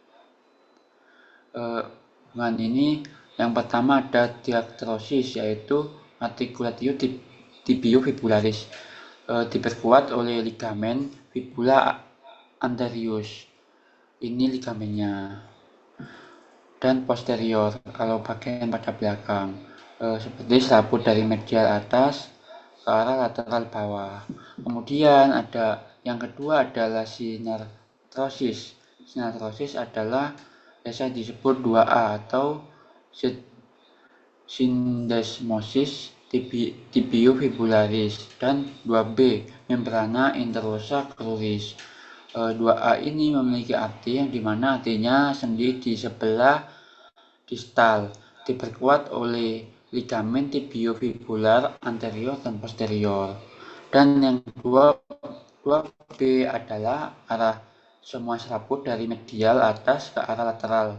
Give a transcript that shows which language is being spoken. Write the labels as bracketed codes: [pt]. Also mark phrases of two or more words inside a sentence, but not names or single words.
[id] Hubungan ini yang pertama ada diartrosis, yaitu [la] articulatio tibiofibularis, [id] diperkuat oleh ligamen fibula anterius, ini ligamennya, dan posterior kalau bagian pada belakang, seperti selaput dari medial atas ke arah lateral bawah. Kemudian ada yang kedua adalah sinartrosis. Sinartrosis adalah biasa disebut 2A atau [la] syndesmosis tibiofibularis, [id] dan 2B [la] membrana interosa cruris. [id] 2A ini memiliki arti yang dimana artinya sendi di sebelah distal, diperkuat oleh ligamen tibiofibular anterior dan posterior. Dan yang 2B adalah arah semua selaput dari medial atas ke arah lateral.